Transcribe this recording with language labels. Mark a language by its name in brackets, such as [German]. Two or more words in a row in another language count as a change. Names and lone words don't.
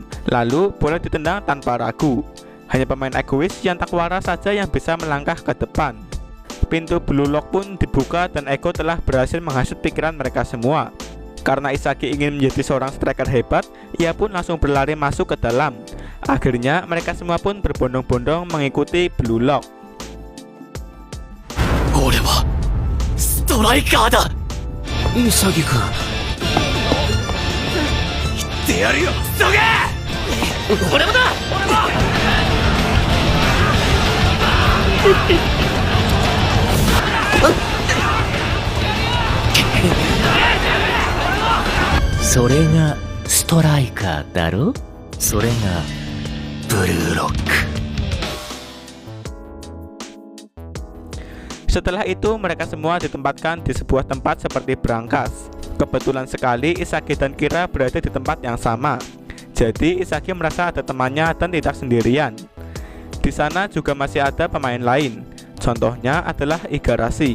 [Indonesian] Lalu bola ditendang tanpa ragu. Hanya pemain egois yang tak waras saja yang bisa melangkah ke depan. Pintu Blue Lock pun dibuka dan Eko telah berhasil menghasut pikiran mereka semua. Karena Isagi ingin menjadi seorang striker hebat, ia pun langsung berlari masuk ke dalam. Akhirnya mereka semua pun berbondong-bondong mengikuti Blue Lock. [Japanese] 俺はストライカーだ。潔くん、言ってやるよクソが。俺もだ。俺も。それがストライカーだろ。それがブルーロック。 [Indonesian] Setelah itu mereka semua ditempatkan di sebuah tempat seperti berangkas. Kebetulan sekali Isagi dan Kira berada di tempat yang sama. Jadi Isagi merasa ada temannya dan tidak sendirian. Di sana juga masih ada pemain lain. Contohnya adalah Igarashi.